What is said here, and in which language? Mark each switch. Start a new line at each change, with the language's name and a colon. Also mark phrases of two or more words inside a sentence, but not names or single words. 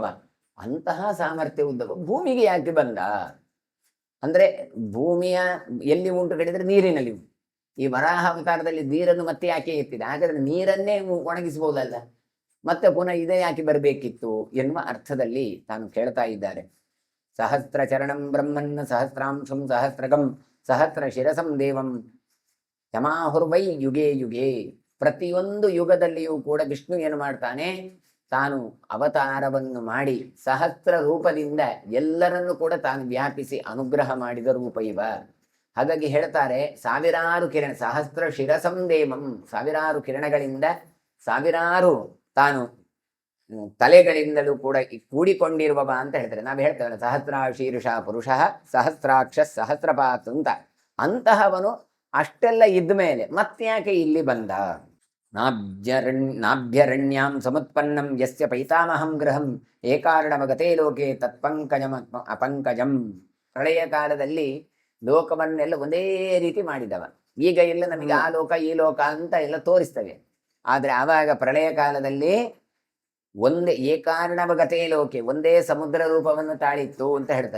Kannada: ಅಂತಹ ಸಾಮರ್ಥ್ಯ ಉದ್ದವ ಭೂಮಿಗೆ ಯಾಕೆ ಬಂದ ಅಂದ್ರೆ, ಭೂಮಿಯ ಎಲ್ಲಿ ಉಂಟು ಹೇಳಿದ್ರೆ ನೀರಿನಲ್ಲಿ ಉಂಟು. ಈ ವರಾಹ ಅವತಾರದಲ್ಲಿ ನೀರನ್ನು ಮತ್ತೆ ಯಾಕೆ ಎತ್ತಿದೆ? ಹಾಗಾದ್ರೆ ನೀರನ್ನೇ ಒಣಗಿಸಬಹುದಲ್ಲ, ಮತ್ತೆ ಪುನಃ ಇದೇ ಯಾಕೆ ಬರಬೇಕಿತ್ತು ಎನ್ನುವ ಅರ್ಥದಲ್ಲಿ ತಾನು ಕೇಳ್ತಾ ಇದ್ದಾರೆ.
Sanskrit: ಸಹಸ್ರ ಚರಣಂ ಬ್ರಹ್ಮನ್ ಸಹಸ್ರಾಂಶಂ ಸಹಸ್ರಗಂ ಸಹಸ್ರ ಶಿರಸಂ ದೇವಂ ಯಮಾಹುರ್ವೈ ಯುಗೇ ಯುಗೇ.
Kannada: ಪ್ರತಿಯೊಂದು ಯುಗದಲ್ಲಿಯೂ ಕೂಡ ವಿಷ್ಣು ಏನು ಮಾಡ್ತಾನೆ? ತಾನು ಅವತಾರವನ್ನು ಮಾಡಿ ಸಹಸ್ರ ರೂಪದಿಂದ ಎಲ್ಲರನ್ನು ಕೂಡ ತಾನು ವ್ಯಾಪಿಸಿ ಅನುಗ್ರಹ ಮಾಡಿದ ರೂಪ ಇವ. ಹಾಗಾಗಿ ಹೇಳ್ತಾರೆ, ಸಾವಿರಾರು ಕಿರಣ
Sanskrit: ಸಹಸ್ರ ಶಿರಸಂ ದೇವಂ,
Kannada: ಸಾವಿರಾರು ಕಿರಣಗಳಿಂದ ಸಾವಿರಾರು ತಾನು ತಲೆಗಳಿಂದಲೂ ಕೂಡ ಕೂಡಿಕೊಂಡಿರುವವ ಅಂತ ಹೇಳ್ತಾರೆ. ನಾವು ಹೇಳ್ತೇವೆ
Sanskrit: ಸಹಸ್ರಾಶೀರ್ಷ ಪುರುಷ ಸಹಸ್ರಾಕ್ಷ ಸಹಸ್ರಪಾತ್ ಅಂತ.
Kannada: ಅಂತಹವನು ಅಷ್ಟೆಲ್ಲ ಇದ್ದ ಮೇಲೆ ಮತ್ತ್ಯಾಕೆ ಇಲ್ಲಿ ಬಂದ?
Sanskrit: ನಾಭ್ಯರಣ್ಯಾಂ ಸಮುತ್ಪನ್ನಂ ಯಸ್ಯ ಪೈತಾಮಹಂ ಗೃಹಂ ಏಕಾರ್ಣವಗತೇ ಲೋಕೆ ತತ್ಪಂಕಜಂ ಅಪಂಕಜಂ.
Kannada: ಪ್ರಳಯ ಕಾಲದಲ್ಲಿ ಲೋಕವನ್ನೆಲ್ಲ ಒಂದೇ ರೀತಿ ಮಾಡಿದವ. ಈಗ ಎಲ್ಲ ನಮಗೆ ಆ ಲೋಕ ಈ ಲೋಕ ಅಂತ ಎಲ್ಲ ತೋರಿಸ್ತವೆ. ಆದ್ರೆ ಆವಾಗ ಪ್ರಳಯ ಕಾಲದಲ್ಲಿ ಒಂದೇ
Sanskrit: ಏಕಾರ್ಣವಗತೇ ಲೋಕೆ,
Kannada: ಒಂದೇ ಸಮುದ್ರ ರೂಪವನ್ನು ತಾಳಿತ್ತು ಅಂತ ಹೇಳ್ತಾರೆ.